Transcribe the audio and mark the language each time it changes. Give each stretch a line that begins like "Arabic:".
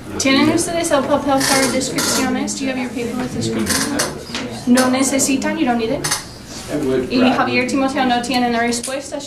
Spanish: ¿Tienen ustedes el papel para descripciones?
English: Do you have your paper with descriptions?
Spanish: ¿No necesitan?
English: You don't need it?
Spanish: Y Javier, Timoteo, no tienen las respuestas?